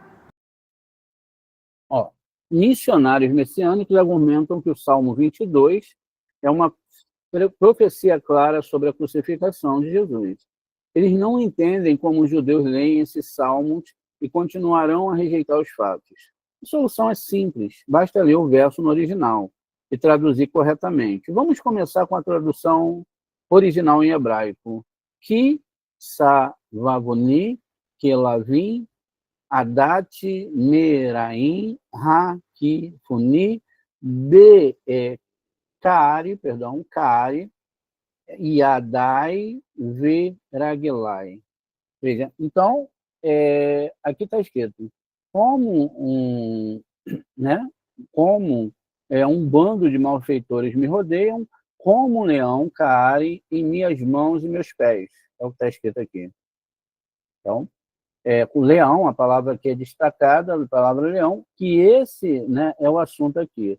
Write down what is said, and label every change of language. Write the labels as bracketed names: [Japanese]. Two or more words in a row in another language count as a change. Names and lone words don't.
[Portuguese] Ó, missionários messiânicos argumentam que o Salmo 22 é uma profecia clara sobre a crucificação de Jesus. Eles não entendem como os judeus leem esses salmos e continuarão a rejeitar os fatos. A solução é simples, basta ler o verso no original e traduzir corretamente. Vamos começar com a tradução original em hebraico. [Hebrew] כי סבבוני כלבים עדת מרעים הקיפוני כארי ידי ורגלי. [Portuguese] Veja, então, aqui está escrito, né, como um bando de malfeitores me rodeiam, como um leão cai em minhas mãos e meus pés. É o que está escrito aqui. Então, o leão, a palavra que é destacada, a palavra leão, que esse, né, é o assunto aqui.